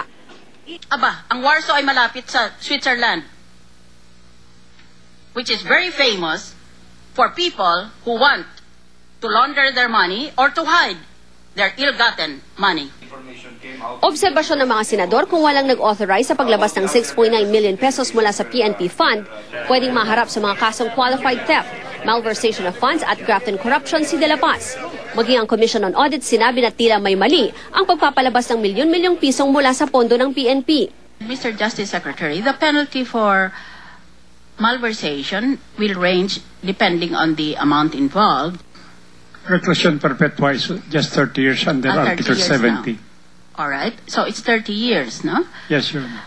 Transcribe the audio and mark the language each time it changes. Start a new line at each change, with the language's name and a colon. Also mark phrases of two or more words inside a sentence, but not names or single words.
Filipino: Aba, ang Warsaw ay malapit sa Switzerland,
English: which is very famous for people who want to launder their money or to hide their ill-gotten money.
Filipino: Obserbasyon ng mga senador, kung walang nag-authorize sa paglabas ng 6.9
English: million pesos
Filipino: mula sa PNP Fund, pwedeng maharap sa mga kasong
English: qualified theft, malversation of funds
Filipino: at
English: graft and corruption
Filipino: si de la Paz. Maging ang Commission on Audit sinabi na tila may mali ang pagpapalabas ng milyon-milyong pisong mula sa pondo ng PNP.
English: Mr. Justice Secretary, the penalty for malversation will range depending on the amount involved. Reclusion perpetua is just 30 years under 30 Article years 70. now. All right. So it's 30 years, no? Yes, Your Honor.